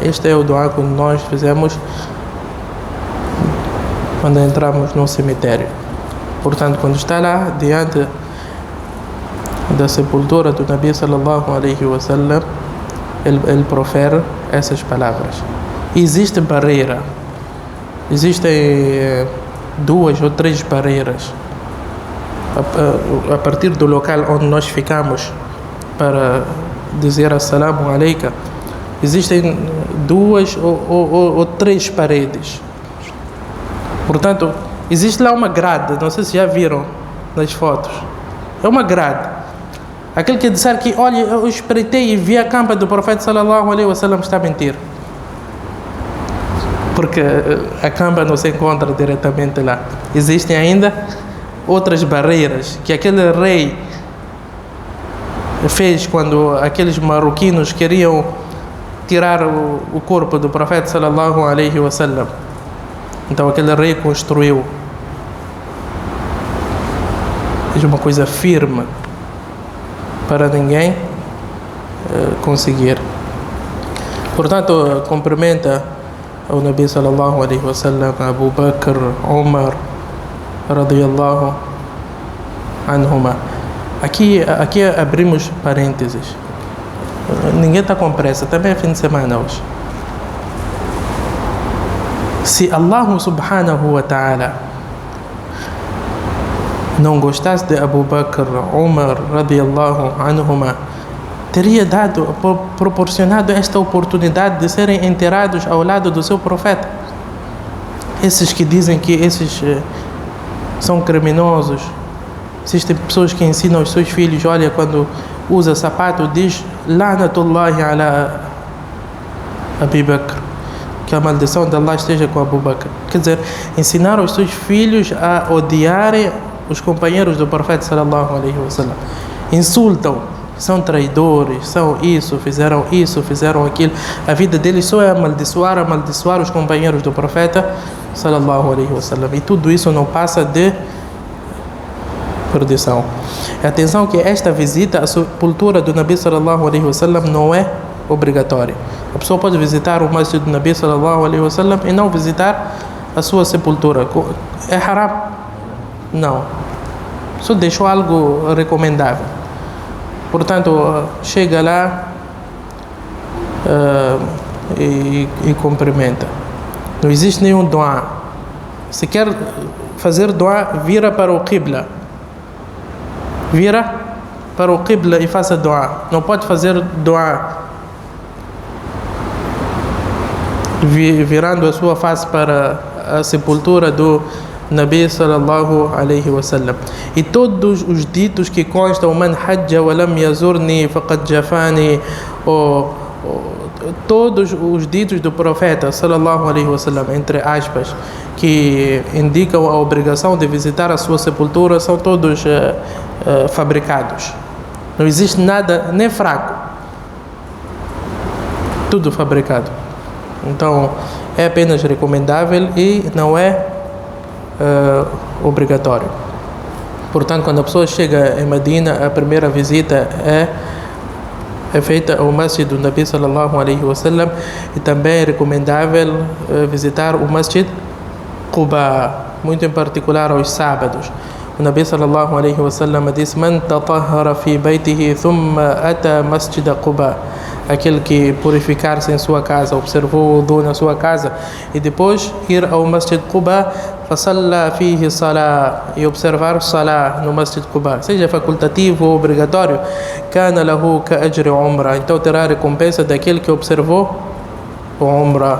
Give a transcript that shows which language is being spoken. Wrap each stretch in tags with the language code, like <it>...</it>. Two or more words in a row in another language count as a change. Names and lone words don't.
<pt>Este é o dua que nós fizemos quando entramos num cemitério. Portanto, quando está lá diante da sepultura do</pt> <ar>النبي صلى الله عليه وسلم,</ar> <pt>ele profere essas palavras. Existe barreira, existem 2 ou 3 barreiras a partir do local onde nós ficamos para dizer</pt> <ar>السلام عليك.</ar> <pt>Existem 2 ou 3 paredes. Portanto, existe lá uma grade, não sei se já viram nas fotos. É uma grade. Aquele que disser que, olha, eu espreitei e vi a campa do profeta</pt> <ar>صلى الله عليه وسلم,</ar> <pt>está a mentir. Porque a campa não se encontra diretamente lá. Existem ainda outras barreiras que aquele rei fez quando aqueles marroquinos queriam tirar o corpo do profeta</pt> <ar>صلى الله عليه وسلم.</ar> <pt>Então aquele rei construiu. É uma coisa firme para ninguém conseguir. Portanto, cumprimenta o</pt> <ar>النبي صلى الله عليه وسلم,</ar> <pt>Abu Bakr, Umar</pt> <ar>رضي الله عنهما.</ar> <pt>Aqui abrimos parênteses. Ninguém está com pressa, também é fim de semana hoje. Se</pt> <ar>الله سبحانه وتعالى</ar> <pt>não gostasse de Abu Bakr, Umar,</pt> <ar>رضي الله عنهما,</ar> <pt>teria proporcionado esta oportunidade de serem enterrados ao lado do seu profeta. Esses que dizem que esses são criminosos, existem pessoas que ensinam aos seus filhos, olha, quando usa sapato, diz</pt> <ar>لعنة الله على أبي بكر,</ar> <pt>que a maldição de Allah esteja com Abu Bakr. Quer dizer, ensinar aos seus filhos a odiarem os companheiros do profeta</pt> <ar>صلى الله عليه وسلم.</ar> <pt>Insultam, são traidores, são isso, fizeram aquilo. A vida deles só é amaldiçoar os companheiros do profeta</pt> <ar>صلى الله عليه وسلم.</ar> <pt>E tudo isso não passa de perdição. Atenção que esta visita à sepultura do</pt> <ar>النبي صلى الله عليه وسلم</ar> <pt>não é obrigatória. A pessoa pode visitar o masjid do</pt> <ar>النبي صلى الله عليه وسلم</ar> <pt>e não visitar a sua sepultura. É haram? Não. Só deixou algo recomendável. Portanto, chega lá e cumprimenta. Não existe nenhum dua. Se quer fazer dua, vira para o Qibla. Vira para o Qibla e faça dua. Não pode fazer dua virando a sua face para a sepultura do</pt> <ar>النبي صلى الله عليه وسلم.</ar> <pt>E todos os ditos que constam,</pt> <ar>من حج ولم يزرني فقد جفاني,</ar> <pt>todos os ditos do profeta</pt> <ar>صلى الله عليه وسلم,</ar> <pt>entre aspas, que indicam a obrigação de visitar a sua sepultura, são todos fabricados. Não existe nada, nem fraco. Tudo fabricado. Então, é apenas recomendável e não é obrigatório. Portanto, quando a pessoa chega em Medina, a primeira visita é feita ao Masjid do</pt> <ar>النبي صلى الله عليه وسلم,</ar> <pt>e também é recomendável visitar o Masjid Quba, muito em particular aos sábados.</pt> <ar>O النبي صلى الله عليه وسلم disse: من تطهر في بيته ثم أتى مسجد قباء,</ar> <pt>aquele que purificar-se em sua casa, observou o wudu na sua casa e depois ir ao Masjid Quba,</pt> <ar>فصلى فيه صلاة,</ar> <pt>e observar salah no Masjid Quba, seja facultativo ou obrigatório,</pt> <ar>كان له كأجر عمرة,</ar> <pt>então terá a recompensa daquele que observou o umrah.</pt>